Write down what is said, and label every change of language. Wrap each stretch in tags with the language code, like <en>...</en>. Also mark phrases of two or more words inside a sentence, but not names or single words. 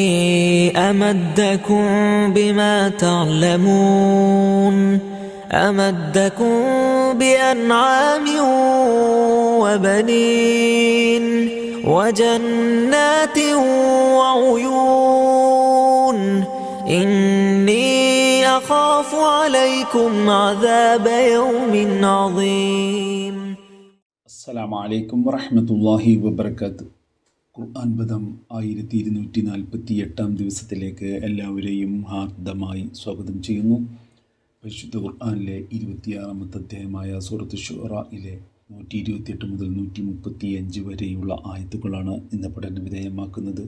<ar>أمدكم بما تعلمون أمدكم بأنعام وبنين وجنات وعيون إني أخاف عليكم عذاب يوم عظيم. السلام عليكم ورحمة الله وبركاته.</ar> <ml>ഖുർആൻ പദം 1248 ദിവസത്തിലേക്ക് എല്ലാവരെയും ഹാർദമായി സ്വാഗതം ചെയ്യുന്നു. പരിശുദ്ധ ഖുർആനിലെ 26-ാമത്തെ അധ്യായമായ സൂറത്ത് ശുഅറയിലെ 128 മുതൽ 135 വരെയുള്ള ആയത്തുകളാണ് ഇന്ന് പഠന വിധേയമാക്കുന്നത്.</ml>